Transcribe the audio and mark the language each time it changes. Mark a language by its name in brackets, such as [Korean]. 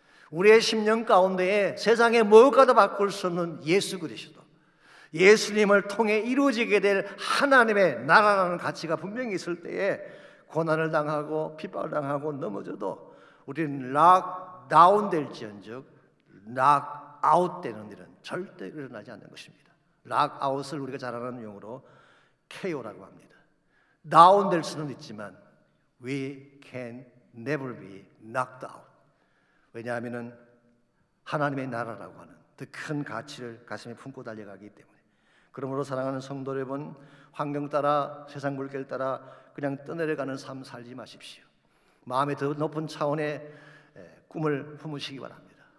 [Korean] 우리의 심령 가운데에 세상에 무엇과도 바꿀 수 없는 예수 그리스도, 예수님을 통해 이루어지게 될 하나님의 나라라는 가치가 분명히 있을 때에 고난을 당하고 핍박을 당하고 넘어져도 우리는 락다운 될지언정 락아웃 되는 일은 절대 일어나지 않는 것입니다. 락아웃을 우리가 잘 아는 용어로 KO라고 합니다. 다운될 수는 있지만 [English] we can never be knocked out. [Korean] 왜냐하면 하나님의 나라라고 하는 더 큰 가치를 가슴에 품고 달려가기 때문에. 그러므로 사랑하는 성도 여러분, 환경 따라 세상 물결 따라 그냥 떠내려가는 삶 살지 마십시오. 마음의 더 높은 차원의 꿈을 품으시기 바랍니다.